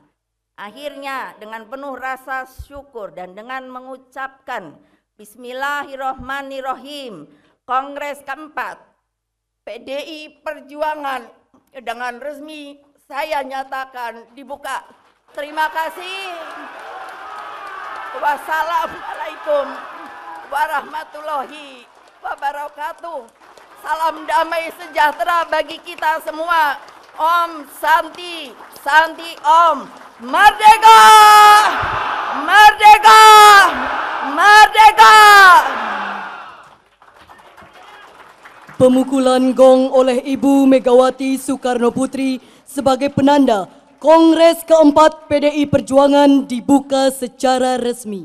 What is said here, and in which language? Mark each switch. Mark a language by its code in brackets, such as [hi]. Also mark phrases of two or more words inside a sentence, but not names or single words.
[id] Akhirnya dengan penuh rasa syukur dan dengan mengucapkan Bismillahirrohmanirrohim, Kongres keempat PDI Perjuangan dengan resmi saya nyatakan dibuka. Terima kasih. [ar] وَالسَّلَامُ عَلَيْكُمْ وَرَحْمَةُ اللهِ وَبَرَكَاتُهُ. [id] Salam damai sejahtera bagi kita semua. [sa] Om Santi, Santi Om. [id] Merdeka! Merdeka! Merdeka! Pemukulan gong oleh Ibu Megawati Soekarno Putri sebagai penanda Kongres keempat PDI Perjuangan dibuka secara resmi.